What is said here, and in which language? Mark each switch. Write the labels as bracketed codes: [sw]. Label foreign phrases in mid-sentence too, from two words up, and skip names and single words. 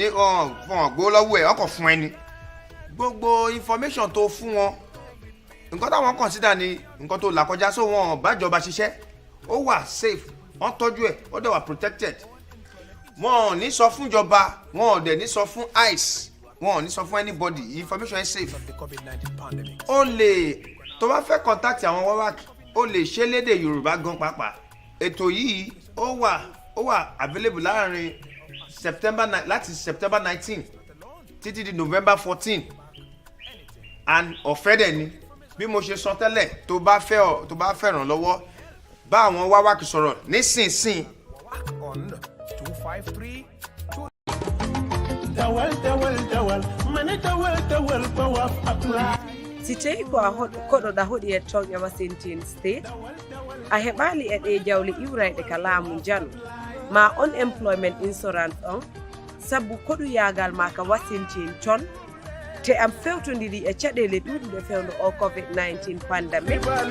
[yo] gbó lọ́wọ́ ẹ̀ ọkọ̀ fún ẹni gbogbo information tó fún wọn nǹkan táwọn consider ni nǹkan tó là kọjá so wọn bájọba ṣiṣẹ́ ó wà safe wọ́n tọ́jú ẹ̀ ó dẹ̀ wà protected wọn ò ní sọ fún ìjọba wọn ò dẹ̀ ní sọ fún ICE wọn ò ní sọ fún [en] anybody information is safe [yo] ó lè tó bá fẹ́ contact àwọn wáwáàkì ó lè ṣe lédè Yorùbá gan pàápàá ètò yìí ó wà available láti September 19 títí di November 14 and ọ̀fẹ́ dẹ̀ ni bí mo ṣe sọ tẹ́lẹ̀ tó bá fẹ́ ràn lọ́wọ́ bá àwọn wáwáàkì sọ̀rọ̀ nísinsìnyí. [ff] Si tawi ko a koɗoɗa hoɗi e toŋ e Washington State a heɓali e ɗe jawle iwrayɗe ka laamu jano ma [en] unemployment insurance [ff] on sabu koɗu yagal ma ka Washington ton te am fewtodiri e caɗele ɗuɗuɗe fewndo o [en] COVID-19 pandemic